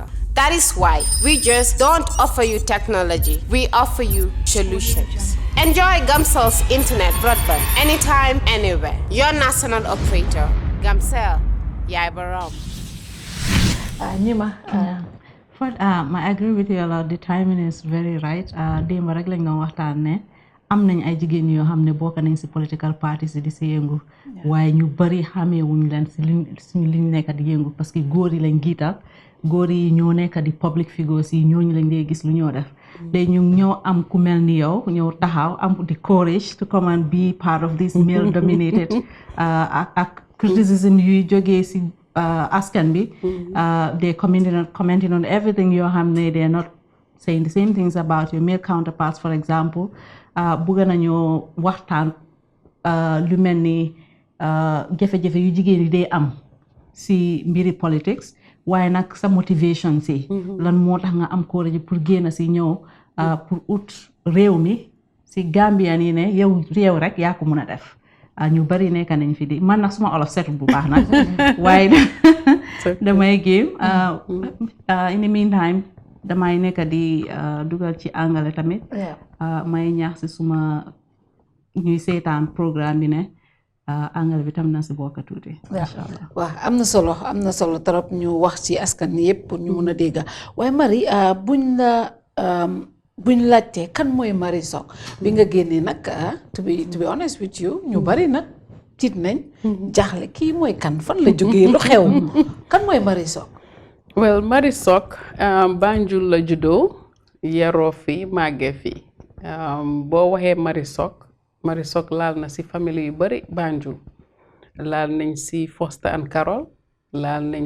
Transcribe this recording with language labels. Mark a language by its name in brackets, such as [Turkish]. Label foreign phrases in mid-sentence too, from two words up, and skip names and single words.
[English] That is why we just don't offer you technology, we offer you solutions. Enjoy Gamcel's internet broadband anytime, anywhere. Your national operator, Gamcel, Yai Barom. Nima, I agree with you a lot. The timing is very right. [Wolof] Démb rek lañ doon waxtaan ne am nañ ay jigéen yoo xam ne bokk nañ si [English] political parties [Wolof] di si yëngu waaye ñu bari xamee wuñ leen si liñ nekk di yëngu [French] parce que [Wolof] góor yi lañ giital góor yi ñoo nekk di [English] public figures [Wolof] yi ñooñu lañ dee gis lu ñoo def day ñu ñoo am ku mel ni yow ñëw taxaw am [English] the courage to come and be part of this male dominated [Wolof] ak criticism yuy jógee si askan bi [English] they commenting on everything [Wolof] yoo xam ne [English] they are not saying the same things about your male counterparts. For example [Wolof] bëgg nañoo waxtaan lu mel ni jafe-jafe yu jigéen yi day am si mbiri politics waaye nag sa motivation si lan moo tax nga am courage pour génn si ñëw pour ut réew mi si Gambia nii ne yow réew rek yaa ko mun a def ñu bari nekk nañ fi di man nag suma olof setul bu baax nag waaye damay géem [English] in the meantime [Wolof] damay nekk di dugal ci angale tamit may ñaax si suma ñuy seetaan programme bi ne angal bi tam na si bokk tuuti inshallah waaw am na solo trop ñu wax ci askan ni yëpp pour ñu mun a dégg waaye Marie buñ laajtee kan mooy Marie Sock bi nga génnee nag [English] to be honest with you [Wolof] ñu bari nag tiit nañ jaaxle kii mooy kan fan la jógee lu xew kan mooy Marie Sock. Well, Marie Sock Banjul la juddoo yaroo fi màggee fi boo waxee Marie Sock laal na si famille yu bari Banjul laal nañ si Foster and Carol laal nañ